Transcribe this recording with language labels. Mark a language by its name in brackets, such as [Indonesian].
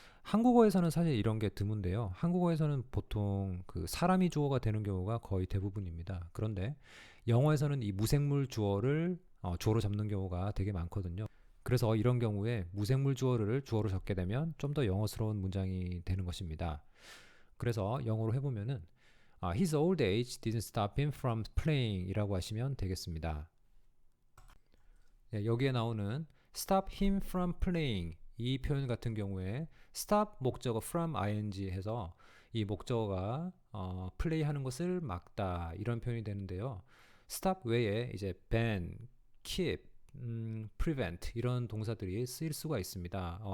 [Korean] 한국어에서는 사실 이런 게 드문데요. 한국어에서는 보통 그 사람이 주어가 되는 경우가 거의 대부분입니다. 그런데 영어에서는 이 무생물 주어를 주어로 잡는 경우가 되게 많거든요. 그래서 이런 경우에 무생물 주어를 주어로 적게 되면 좀 더 영어스러운 문장이 되는 것입니다. 그래서 영어로 해보면은 [English] his old age didn't stop him from playing [Korean] 이라고 하시면 되겠습니다. 네, 여기에 나오는 [English] stop him from playing [Korean] 이 표현 같은 경우에 stop 목적어 from ing 해서 이 목적어가 play 하는 것을 막다 이런 표현이 되는데요. stop 외에 이제 ban, keep, prevent 이런 동사들이 쓰일 수가 있습니다.